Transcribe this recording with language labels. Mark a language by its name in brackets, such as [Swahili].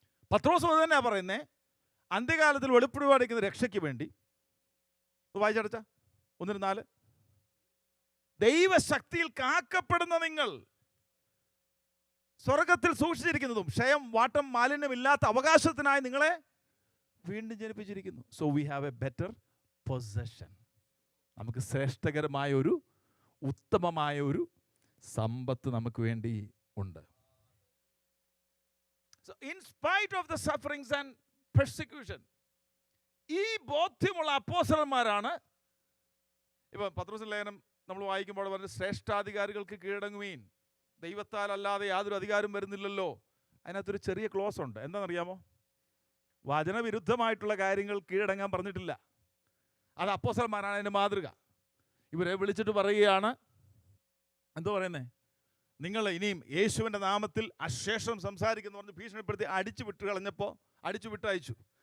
[Malayalam] പത്രോസ് അത് തന്നെയാണ് പറയുന്നത്. അന്ത്യകാലത്തിൽ വെളിപ്പെടുവാടിക്കുന്ന രക്ഷയ്ക്ക് വേണ്ടി വായിച്ചടച്ച 1:4, ദൈവശക്തിയിൽ കാക്കപ്പെടുന്ന നിങ്ങൾ സ്വർഗത്തിൽ സൂക്ഷിച്ചിരിക്കുന്നതും ക്ഷയം വാട്ടം മാലിന്യമില്ലാത്ത അവകാശത്തിനായി നിങ്ങളെ വീണ്ടും ജനിപ്പിച്ചിരിക്കുന്നു. [English] So we have a better possession. [Malayalam] നമുക്ക് ശ്രേഷ്ഠകരമായ ഒരു ഉത്തമമായ ഒരു സമ്പത്ത് നമുക്ക് വേണ്ടി ഉണ്ട്. [English] So in spite of the sufferings and persecution, [Malayalam] ഈ ബോധ്യമുള്ള അപ്പോസ്തലന്മാരാണ്. ഇപ്പം പത്രോസിന്റെ ലേഖനം നമ്മൾ വായിക്കുമ്പോൾ പറഞ്ഞ ശ്രേഷ്ഠാധികാരികൾക്ക് കീഴടങ്ങുവീൻ, ദൈവത്താൽ അല്ലാതെ യാതൊരു അധികാരം വരുന്നില്ലല്ലോ. അതിനകത്തൊരു ചെറിയ ക്ലോസ് ഉണ്ട്. എന്താണെന്നറിയാമോ? വചനവിരുദ്ധമായിട്ടുള്ള കാര്യങ്ങൾ കീഴടങ്ങാൻ പറഞ്ഞിട്ടില്ല. അത് അപ്പോസ്തലന്മാരാണ് അതിൻ്റെ മാതൃക. ഇവരെ വിളിച്ചിട്ട് പറയുകയാണ്, എന്തോ പറയുന്നേ, നിങ്ങൾ ഇനിയും യേശുവിൻ്റെ നാമത്തിൽ അശേഷം സംസാരിക്കുന്നു പറഞ്ഞ് ഭീഷണിപ്പെടുത്തി അടിച്ചു വിട്ട് കളഞ്ഞപ്പോൾ അടിച്ചു വിട്ട് അയച്ചു.